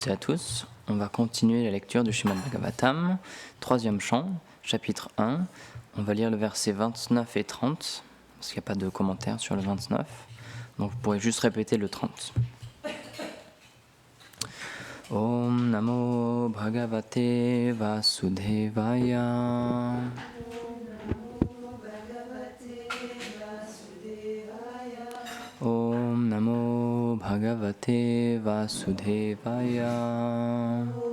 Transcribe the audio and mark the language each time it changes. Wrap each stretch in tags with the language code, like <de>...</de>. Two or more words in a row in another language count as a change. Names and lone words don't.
<fr>À tous, on va continuer la lecture du Srimad Bhagavatam, troisième chant, chapitre 1. On va lire le verset 29 et 30, parce qu'il n'y a pas de commentaire sur le 29. Donc vous pourrez juste répéter le 30.</fr> <sa>ॐ नमो भगवते वासुदेवाय. ॐ नमो भगवते वासुदेवाय.</sa>